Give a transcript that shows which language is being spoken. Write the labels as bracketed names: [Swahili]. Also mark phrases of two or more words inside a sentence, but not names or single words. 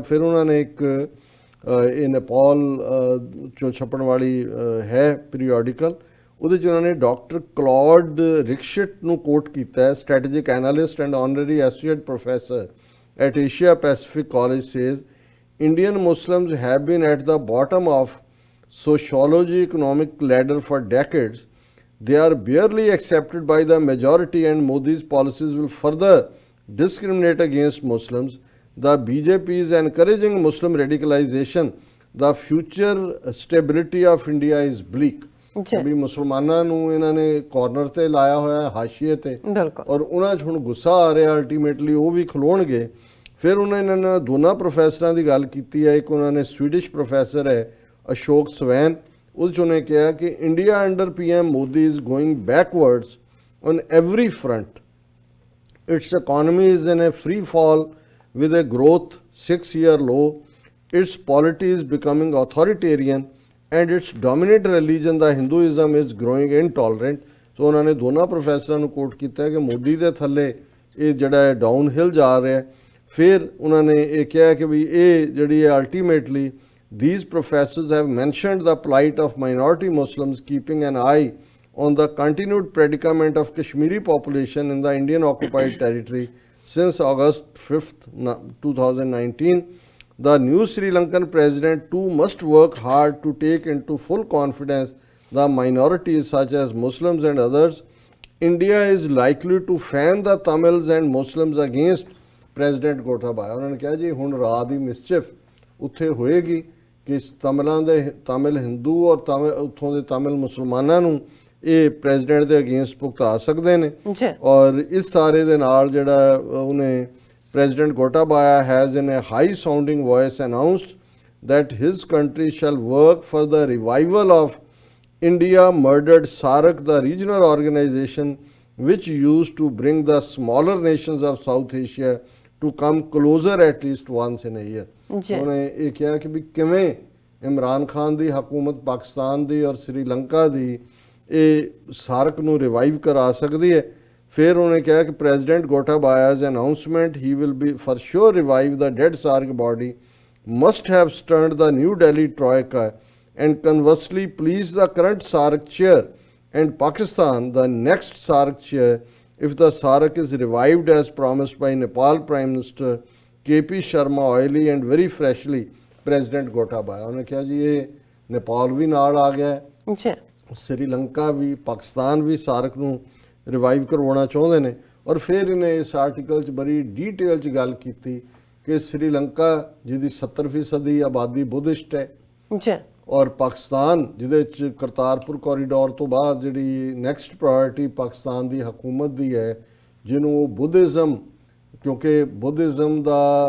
[Punjabi] ਫਿਰ ਉਹਨਾਂ ਨੇ ਇੱਕ ਇਹ ਨੇਪਾਲ 'ਚੋਂ ਛਪਣ ਵਾਲੀ ਹੈ ਪੀਰੀਓਡੀਕਲ, ਉਹਦੇ 'ਚ ਉਹਨਾਂ ਨੇ ਡਾਕਟਰ ਕਲੌਡ ਰਿਕਸ਼ਿਟ ਨੂੰ ਕੋਟ ਕੀਤਾ ਹੈ, [English] strategic analyst and honorary associate professor at Asia Pacific College, says Indian Muslims have been at the bottom of sociology economic ladder for decades. They are barely accepted by the majority and Modi's policies will further discriminate against Muslims. The BJP is encouraging Muslim radicalization. The future stability of India is bleak। [Punjabi] ਵੀ ਮੁਸਲਮਾਨਾਂ ਨੂੰ ਇਹਨਾਂ ਨੇ ਕਾਰਨਰ ਤੇ ਲਾਇਆ ਹੋਇਆ ਹਾਸ਼ੀਏ ਤੇ, ਔਰ ਉਹਨਾਂ 'ਚ ਹੁਣ ਗੁੱਸਾ ਆ ਰਿਹਾ ਅਲਟੀਮੇਟਲੀ ਉਹ ਵੀ ਖਲੋਣਗੇ। ਫਿਰ ਉਹਨਾਂ ਨੇ ਦੋਨਾਂ ਪ੍ਰੋਫੈਸਰਾਂ ਦੀ ਗੱਲ ਕੀਤੀ ਹੈ। ਇੱਕ ਉਹਨਾਂ ਨੇ ਸਵੀਡਿਸ਼ ਪ੍ਰੋਫੈਸਰ ਹੈ ਅਸ਼ੋਕ ਸਵੈਨ, ਉਹਦੇ 'ਚ ਉਹਨੇ ਕਿਹਾ ਕਿ [English] India under PM Modi is going backwards on every front. Its economy is in a free fall with a growth 6-year low, its polity is becoming authoritarian and its dominant religion, the Hinduism, is growing intolerant। [Punjabi] ਸੋ ਉਹਨਾਂ ਨੇ ਦੋਨਾਂ ਪ੍ਰੋਫੈਸਰਾਂ ਨੂੰ ਕੋਟ ਕੀਤਾ ਹੈ ਕਿ ਮੋਦੀ ਦੇ ਥੱਲੇ ਇਹ ਜਿਹੜਾ ਹੈ [English] down hill [Punjabi] ਜਾ ਰਿਹਾ। ਫਿਰ ਉਹਨਾਂ ਨੇ ਇਹ ਕਿਹਾ ਕਿ ਵੀ ਇਹ ਜਿਹੜੀ ਹੈ ਅਲਟੀਮੇਟਲੀ [English] these professors have mentioned the plight of minority Muslims, keeping an eye on the continued predicament of Kashmiri population in the Indian occupied territory, since August 5th, 2019. The new Sri Lankan president too must work hard to take into full confidence the minorities such as Muslims and others. India is likely to fan the Tamils and Muslims against President Gotabaya. [Punjabi] ਉਹਨਾਂ ਨੇ ਕਿਹਾ ਜੀ ਹੁਣ ਰਾਤ ਦੀ ਮਿਸਚਿਫ ਉੱਥੇ ਹੋਏਗੀ ਕਿ ਤਮਿਲਾਂ ਦੇ ਤਮਿਲ ਹਿੰਦੂ ਔਰ ਤਮਿਲ ਉੱਥੋਂ ਦੇ ਤਮਿਲ ਮੁਸਲਮਾਨਾਂ ਨੂੰ ਇਹ ਪ੍ਰੈਜ਼ੀਡੈਂਟ ਦੇ ਅਗੇਂਸਟ ਭੁਗਤਾ ਸਕਦੇ ਨੇ ਔਰ ਇਸ ਸਾਰੇ ਦੇ ਨਾਲ ਜਿਹੜਾ ਉਹਨੇ [English] President Gotabaya has in a high sounding voice announced that his country shall work for the revival of India murdered SAARC, the regional organization which used to bring the smaller nations of South Asia to come closer at least once in a year. [Punjabi] ਉਹਨੇ ਇਹ ਕਿਹਾ ਕਿ ਵੀ ਕਿਵੇਂ ਇਮਰਾਨ ਖਾਨ ਦੀ ਹਕੂਮਤ ਪਾਕਿਸਤਾਨ ਦੀ ਔਰ ਸ੍ਰੀਲੰਕਾ ਦੀ ਇਹ ਸਾਰਕ ਨੂੰ ਰਿਵਾਈਵ ਕਰਾ ਸਕਦੀ ਹੈ ਫਿਰ ਉਹਨੇ ਕਿਹਾ ਕਿ [English] President Gotabaya's announcement he will be for sure revive the dead SAARC body must have stunned the New Delhi troika and conversely please the current SAARC chair and Pakistan the next SAARC chair if the SAARC is revived as promised by Nepal Prime Minister KP Sharma oily and very freshly President Gotabaya. [Punjabi] ਉਹਨੇ ਕਿਹਾ ਜੀ ਇਹ ਨੇਪਾਲ ਵੀ ਨਾਲ ਆ ਗਿਆ ਸ੍ਰੀਲੰਕਾ ਵੀ ਪਾਕਿਸਤਾਨ ਵੀ ਸਾਰਕ ਨੂੰ ਰਿਵਾਈਵ ਕਰਵਾਉਣਾ ਚਾਹੁੰਦੇ ਨੇ ਔਰ ਫਿਰ ਇਹਨੇ ਇਸ ਆਰਟੀਕਲ 'ਚ ਬੜੀ ਡੀਟੇਲ 'ਚ ਗੱਲ ਕੀਤੀ ਕਿ ਸ੍ਰੀਲੰਕਾ ਜਿਹਦੀ 70% ਦੀ ਆਬਾਦੀ ਬੁੱਧਿਸਟ ਹੈ ਔਰ ਪਾਕਿਸਤਾਨ ਜਿਹਦੇ 'ਚ ਕਰਤਾਰਪੁਰ ਕੋਰੀਡੋਰ ਤੋਂ ਬਾਅਦ ਜਿਹੜੀ [English] next priority [Punjabi] ਪਾਕਿਸਤਾਨ ਦੀ ਹਕੂਮਤ ਦੀ ਹੈ ਜਿਹਨੂੰ ਉਹ ਬੁੱਧਿਜ਼ਮ ਕਿਉਂਕਿ ਬੁੱਧਿਜ਼ਮ ਦਾ